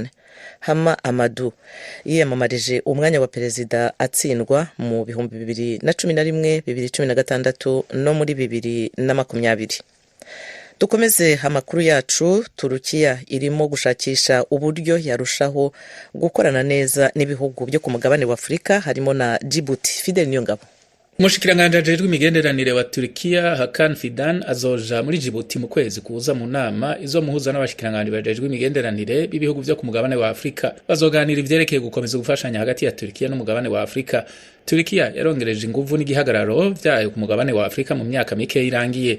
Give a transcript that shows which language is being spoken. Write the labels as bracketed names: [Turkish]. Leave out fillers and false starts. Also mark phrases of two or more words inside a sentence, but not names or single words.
[Kinyarwanda] Hama Amadou yiyamamarije umwanya wa perezida atsindwa mu 2011, 2016 no muri 2020. Dukomeze amakuru yacu. Turukiya irimo gushakisha uburyo yarushaho gukorana neza n'ibihugu byo ku mugabane wa Afrika harimo na Djibouti. Fide Niyongabo. [Rundi] Umushikiranganje ajejwe imigenderanire wa Turkiya Hakan Fidan azoja muri Djibouti mu kwezi kuza mu nama izo muhuza n'abashikiranganje bajejwe imigenderanire b'ibihugu byo ku mugabane wa Afrika. Bazoganira ivyerekeye gukomeza gufashanya hagati ya Turkiya n'umugabane wa Afrika. Turkiya yarongereje inguvu n'igihagararo vyayo ku mugabane wa Afrika mu myaka mike irangiye.